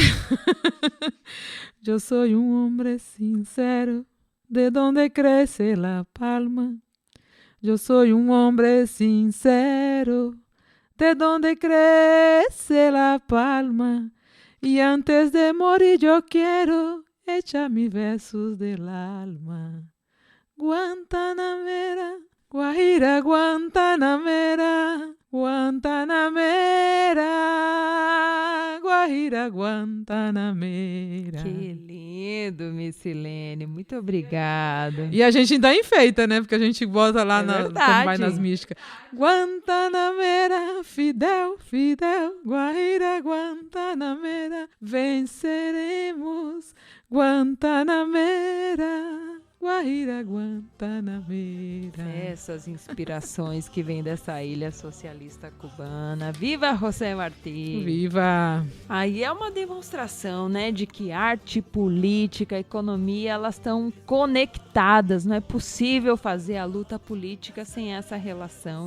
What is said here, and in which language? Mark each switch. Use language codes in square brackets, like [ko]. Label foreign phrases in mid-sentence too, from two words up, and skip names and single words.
[pt] Eu sou um homem sincero, [es] de donde [pt] cresce [es] la palma. [pt] Eu sou um homem sincero, [es] de donde [pt] cresce [es] la palma. [pt] E antes de morir eu quero [es] echar mis versos del alma. Guantanamera, Guajira, Guantanamera, Guantanamera, Guajira, Guantanamera. [pt] Que lindo, Missilene. Muito obrigada. E a gente ainda enfeita, né? Porque a gente bota lá quando vai nas místicas. [es] Guantanamera, Fidel, Fidel, Guajira, Guantanamera, venceremos, Guantanamera. Guajira, Guantanamera. [pt] Essas inspirações que vêm dessa ilha socialista cubana. Viva José Martí! Viva! Aí é uma demonstração, né, de que arte, política, economia, elas estão conectadas. Não é possível fazer a luta política sem essa relação.